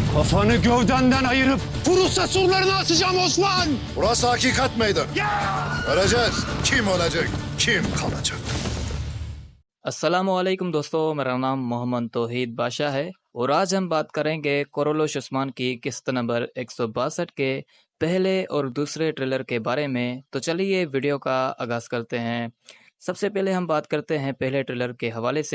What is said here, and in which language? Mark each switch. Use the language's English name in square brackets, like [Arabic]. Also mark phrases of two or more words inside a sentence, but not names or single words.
[Turkish] Kafanı gövdenden ayırıp Bursa surlarına asacağım Osman! Burası hakikat meydanı. Göreceğiz kim olacak, kim kalacak. [Hindi] अस्सलामुअलैकुम दोस्तों, मेरा नाम मोहम्मद तौहीद बादशाह है और आज हम बात करेंगे कोरोलोश उस्मान की किस्त नंबर 162 के पहले और दूसरे ट्रेलर के बारे में। तो चलिए वीडियो का आगाज़ करते हैं। सबसे पहले हम बात करते हैं पहले ट्रेलर के हवाले से।